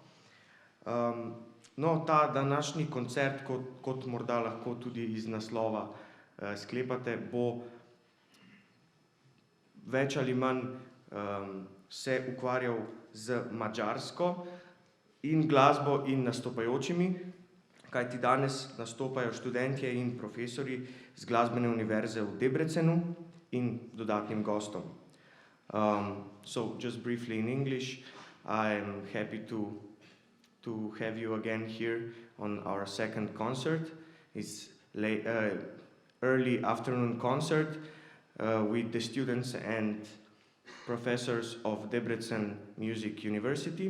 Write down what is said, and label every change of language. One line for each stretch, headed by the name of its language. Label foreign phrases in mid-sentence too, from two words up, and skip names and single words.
Slovenian: No, ta današnji koncert, kot morda lahko tudi iz naslova sklepate, bo več ali manj se ukvarjal z madžarsko in glasbo in nastopajočimi, kajti danes nastopajo študentje in profesorji z Glasbene univerze v Debrecenu in dodatnim gostom.
English: So just briefly in English, I'm happy to have you again here on our second concert. It's early afternoon concert with the students and professors of Debrecen Music University.